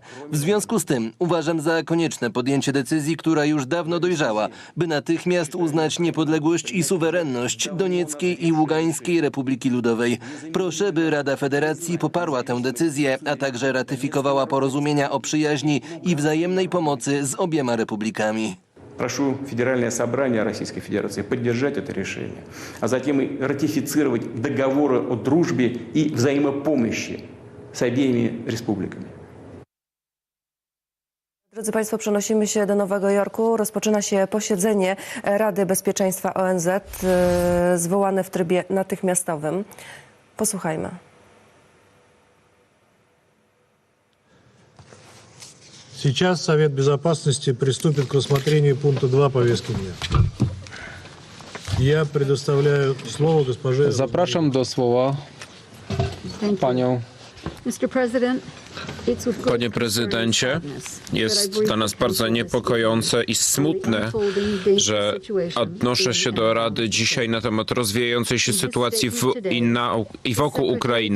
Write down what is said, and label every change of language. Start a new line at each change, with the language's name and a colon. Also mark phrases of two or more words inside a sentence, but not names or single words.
Polish: W związku z tym uważam za konieczne podjęcie decyzji, która już dawno dojrzała, by natychmiast uznać niepodległość i suwerenność Donieckiej i Ługańskiej Republiki Ludowej. Proszę, by Rada Federacji poparła tę decyzję, a także ratyfikowała porozumienia o przyjaźni i wzajemnej pomocy z obiema republikami.
Russian: Прошу Федеральное собрание Российской Федерации поддержать это решение, а затем и ратифицировать договоры о дружбе и взаимопомощи с обеими республиками.
Polish: Drodzy Państwo, przenosimy się do Nowego Jorku. Rozpoczyna się posiedzenie Rady Bezpieczeństwa ONZ zwołane w trybie natychmiastowym. Posłuchajmy.
Russian: Сейчас Совет Безопасности приступит к рассмотрению пункта 2 повестки дня. Я предоставляю слово госпоже...
Polish: Zapraszam do słowa panią. Panie prezydencie, jest dla nas bardzo niepokojące i smutne, że odnoszę się do Rady dzisiaj na temat rozwijającej się sytuacji i wokół Ukrainy.